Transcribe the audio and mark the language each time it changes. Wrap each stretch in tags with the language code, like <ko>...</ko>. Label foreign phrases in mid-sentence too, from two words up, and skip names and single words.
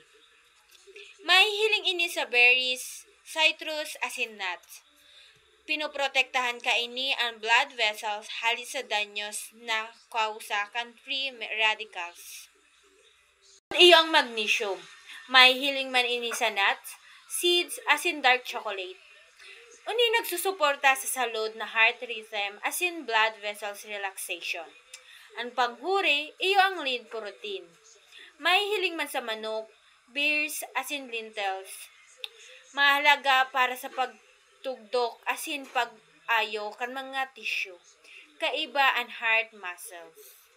<bik>May hiling ini sa berries, citrus asin nuts. Pinoprotektahan ka ini ang</bik> <en>blood vessels</en> <bik>halis sa danyos na kausa kan</bik> <en>free radicals.</en> <bik>Iyo ang magnesium. May hiling man ini sa nuts, seeds asin</bik> <en>dark chocolate.</en> <bik>Uni nagsusuporta sa salud na</bik> <en>heart rhythm</en> <bik>asin</bik> <en>blood vessels relaxation.</en> <bik>Ang panghuri, iyo ang</bik> <en>lean protein.</en> <bik>May hiling man sa manok, beers asin lentils. Mahalaga para sa pagtugdok asin pag-ayo kan mga tissue. Kaiba ang</bik> <en>heart muscles.</en>